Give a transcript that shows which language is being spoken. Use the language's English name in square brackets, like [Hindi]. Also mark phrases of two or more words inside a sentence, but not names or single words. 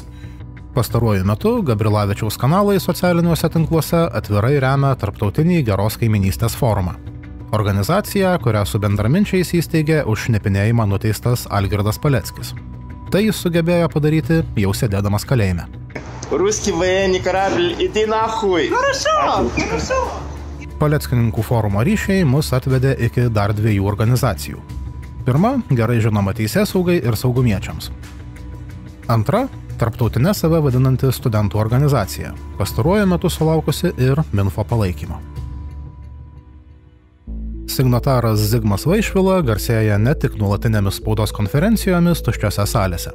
[Lithuanian] Pastaruoju metu Gabrilavičiaus kanalai socialiniuose tinkluose atvirai remia Tarptautinį geros kaiminystės forumą. Organizacija, kurią su bendraminčiais įsteigė už šnipinėjimą nuteistas Algirdas Paleckis. Tai jis sugebėjo padaryti jau sėdėdamas kalėjime. [Russian] Русский военный корабль, иди нахуй! Хорошо! [Lithuanian] Paleckininkų forumo ryšiai mus atvedė iki dar 2 organizacijų. Pirma, gerai žinoma teisėsaugai ir saugumiečiams. Antra, tarptautinė save vadinanti studentų organizacija, pastaruoju metu sulaukusi ir Minfo palaikymo. Signataras Zigmas Vaišvila garsėja ne tik nuolatinėmis spaudos konferencijomis tuščiose salėse.